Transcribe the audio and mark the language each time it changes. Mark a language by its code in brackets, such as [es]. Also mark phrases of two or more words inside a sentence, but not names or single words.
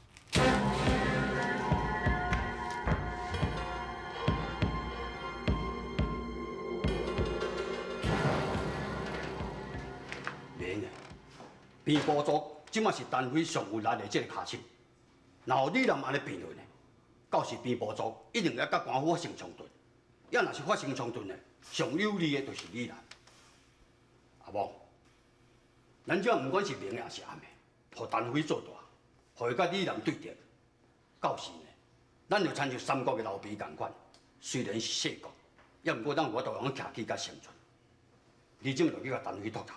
[nan] 边部族即马是单位上有力的这个卡手，然后你若安尼辩论呢，到时边部族一定要甲官府发生冲突。要若是发生冲突呢，上有利的就是你啦。阿某，咱这毋管是明也是暗的，互单位做大，互伊甲你人对敌，到时呢，咱就亲像三国的老兵共款，虽然是细国，也毋过咱有法度用徛起甲生存。你即马就去甲单位托头。